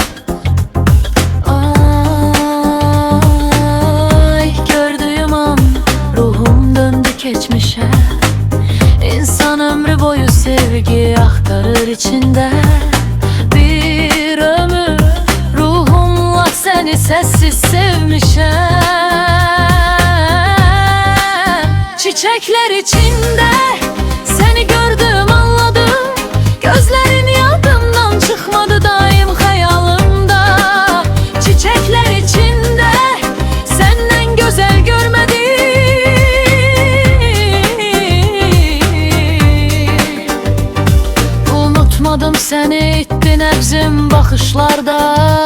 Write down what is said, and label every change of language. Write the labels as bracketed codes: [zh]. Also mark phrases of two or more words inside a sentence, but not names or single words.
[az] Ay, gördüyüm an ruhum döndü keçmişə. İnsan ömrü boyu sevgi axtarır içində. Bir ömür ruhumla səni səssiz sevmişəm. [tr] Çiçekler içinde seni gördüm, anladım. Gözlerin yadımdan çıkmadı, daim hayalımda. Çiçekler içinde senden güzel görmedim. Unutmadım seni, itti nebzim bakışlarda.